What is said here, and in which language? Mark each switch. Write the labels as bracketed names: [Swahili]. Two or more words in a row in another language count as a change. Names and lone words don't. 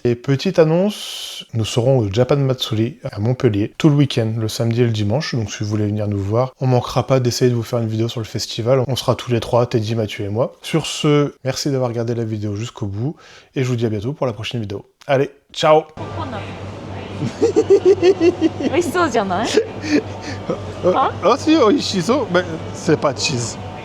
[French] Et petite annonce, nous serons au Japan Matsuri à Montpellier tout le week-end, le samedi et le dimanche, donc si vous voulez venir nous voir, on manquera pas d'essayer de vous faire une vidéo sur le festival, on sera tous les trois, Teddy, Mathieu et moi. Sur ce, merci d'avoir regardé la vidéo jusqu'au bout et je vous dis à bientôt pour la prochaine vidéo. Allez, ciao! [Japanese] 코코넛. 美味しそうじゃない？ [French] Ah, si, oishiso, mais c'est pas cheese.